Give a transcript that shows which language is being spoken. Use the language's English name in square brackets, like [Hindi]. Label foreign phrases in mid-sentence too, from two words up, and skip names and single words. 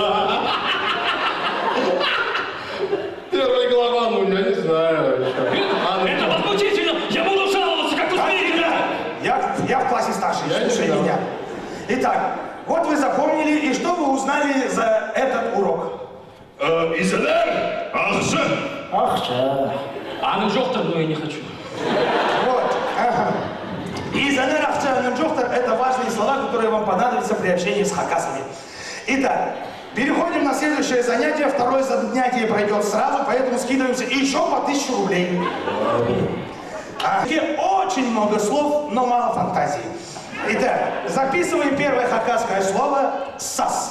[Russian] Первая глава, ну я не знаю. Это возмутительно! Я буду жаловаться, как успеете! Я в классе старший, слушай меня. Итак, вот вы запомнили, и что вы узнали за этот урок? [Khakas] Изенер? Ахче? Ахча. А жоқтар, [Russian] но я не хочу. Вот. Ага. [Khakas] «Изенер», «ахче», «анемжохтер» — [Russian] это важные слова, которые вам понадобятся при общении с хакасами. Итак, переходим на следующее занятие. Второе занятие пройдет сразу, поэтому скидываемся еще по 1000 рублей. Очень много слов, но мало фантазии. Итак, записываем первое хакасское слово «сас».